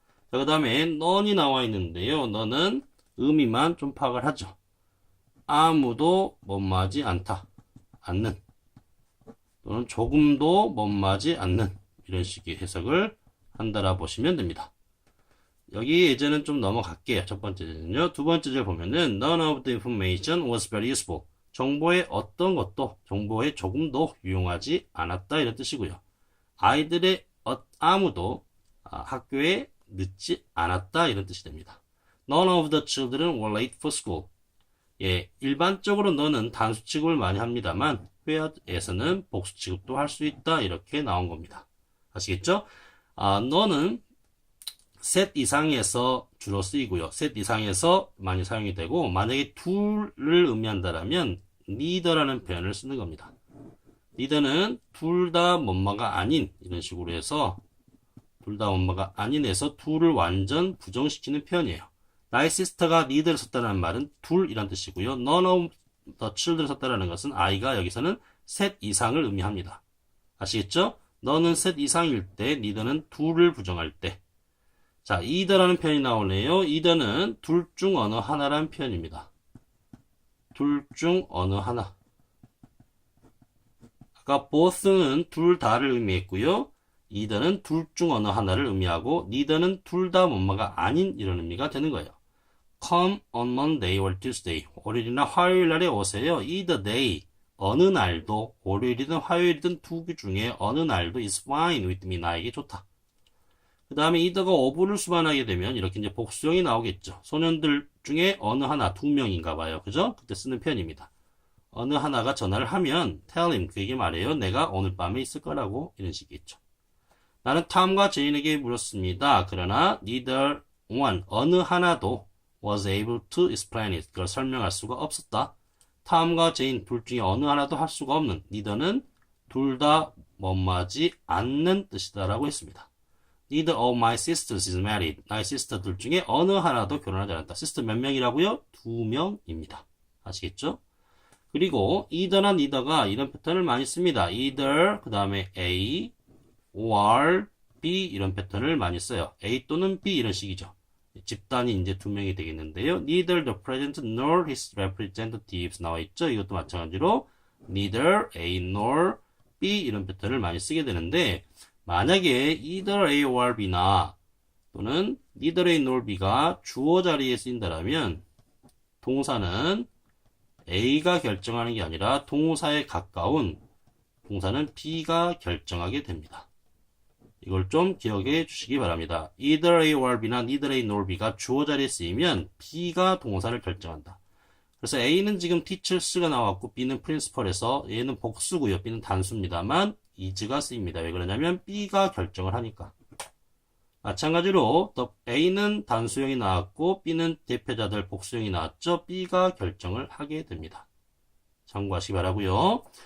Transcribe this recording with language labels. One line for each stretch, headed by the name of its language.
Korean: 자, 그 다음에 none이 나와 있는데요. none은 의미만 좀 파악을 하죠. 아무도 뭐뭐하지 않는 또는 조금도 뭐뭐하지 않는 이런 식의 해석을 한다라 보시면 됩니다. 여기 예제는 좀 넘어갈게요. 첫 번째 예제는요. 두 번째 예제 보면은
English: none of the information was very useful.
Korean: 정보의 어떤 것도 정보에 조금도 유용하지 않았다 이런 뜻이고요. 아이들의 아무도 학교에 늦지 않았다 이런 뜻이 됩니다.
English: None of the children were late for school.
Korean: 예, 일반적으로 너는 단수 취급을 많이 합니다만 회화에서는 복수 취급도 할 수 있다 이렇게 나온 겁니다. 아시겠죠? 너는 셋 이상에서 주로 쓰이고요. 셋 이상에서 많이 사용이 되고 만약에 둘을 의미한다라면 neither라는 표현을 쓰는 겁니다. neither는 둘 다 뭐뭐가 아닌 이런 식으로 해서 둘 다 뭐뭐가 아닌에서 둘을 완전 부정시키는 표현이에요. 나의 sister가 neither를 썼다는 말은 둘이란 뜻이고요.
English: none of the children
Korean: 을 썼다는 것은 아이가 여기서는 셋 이상을 의미합니다. 아시겠죠? 너는 셋 이상일 때, neither는 둘을 부정할 때. 자, either라는 표현이 나오네요. either는 둘 중 어느 하나라는 표현입니다. 둘 중 어느 하나. 아까 both는 둘 다를 의미했고요. either는 둘 중 어느 하나를 의미하고 neither는 둘 다 뭐뭐가 아닌 이런 의미가 되는 거예요.
English: Come on Monday or Tuesday.
Korean: 월요일이나 화요일 날에 오세요.
English: Either day.
Korean: 어느 날도 월요일이든 화요일이든 두 개 중에 어느 날도
English: is fine with me.
Korean: 나에게 좋다. 그 다음에 either가 of를 수반하게 되면 이렇게 이제 복수형이 나오겠죠. 소년들 중에 어느 하나, 두 명인가 봐요. 그죠? 그때 쓰는 표현입니다. 어느 하나가 전화를 하면
English: tell him.
Korean: 그에게 말해요. 내가 오늘 밤에 있을 거라고. 이런 식이겠죠. 나는 탐과 제인에게 물었습니다. 그러나
English: neither one.
Korean: 어느 하나도
English: was able to explain it.
Korean: 그걸 설명할 수가 없었다. 탐과 제인 둘 중에 어느 하나도 할 수가 없는 neither는 둘 다 뭐뭐하지 않는 뜻이다라고 했습니다.
English: Neither of my sisters is married.
Korean: 나의 시스터 둘 중에 어느 하나도 결혼하지 않았다. 시스터 몇 명이라고요? 2명입니다. 아시겠죠? 그리고 either나 neither가 이런 패턴을 많이 씁니다. either 그 다음에 A, or B 이런 패턴을 많이 써요. A 또는 B 이런 식이죠. 집단이 이제 두 명이 되겠는데요.
English: Neither the president nor his representatives
Korean: 나와 있죠. 이것도 마찬가지로 neither A nor B 이런 패턴을 많이 쓰게 되는데 만약에 either A or B나 또는 neither A nor B가 주어 자리에 쓰인다면 동사는 A가 결정하는 게 아니라 동사에 가까운 동사는 B가 결정하게 됩니다. 이걸 좀 기억해 주시기 바랍니다. either A or B나 neither A nor B가 주어 자리에 쓰이면 B가 동사를 결정한다. 그래서 A는 지금 teachers가 나왔고 B는 principal에서 얘는 복수고요. B는 단수입니다만 is가 쓰입니다. 왜 그러냐면 B가 결정을 하니까. 마찬가지로 또 A는 단수형이 나왔고 B는 대표자들 복수형이 나왔죠. B가 결정을 하게 됩니다. 참고하시기 바라고요.